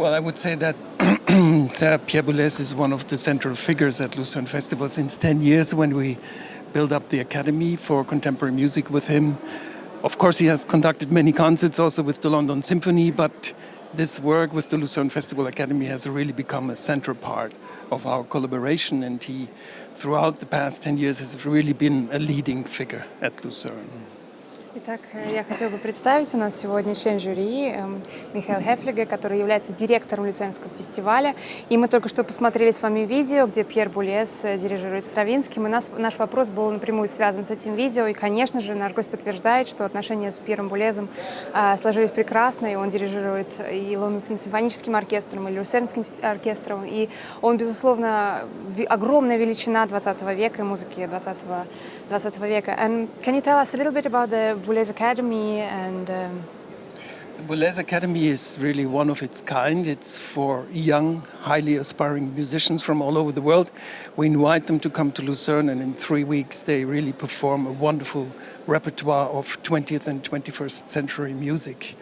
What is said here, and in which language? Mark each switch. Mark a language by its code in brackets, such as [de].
[en] Well, I would say that Pierre Boulez is one of the central figures at Lucerne Festival since 10 years when we built up the Academy for Contemporary Music with him. Of course, he has conducted many concerts also with the London Symphony, but this work with the Lucerne Festival Academy has really become a central part of our collaboration, and he, throughout the past 10 years, has really been a leading figure at Lucerne. [ru] Итак, я хотела бы представить, у нас сегодня член жюри Michael Haefliger, который является директором Люцернского фестиваля. И мы только что посмотрели с вами видео, где Пьер Boulez дирижирует Стравинским. И наш вопрос был напрямую связан с этим видео. И, конечно же, наш гость подтверждает, что отношения с Пьером Boulezом сложились прекрасно. И он дирижирует и Лондонским симфоническим оркестром, и Люцернским оркестром. И он, безусловно, огромная величина 20 века и музыки 20 века. [en] And can you tell us a little bit about the Boulez Academy and The Boulez Academy is really one of its kind. It's for young, highly aspiring musicians from all over the world. We invite them to come to Lucerne, and in 3 weeks they really perform a wonderful repertoire of 20th and 21st century music.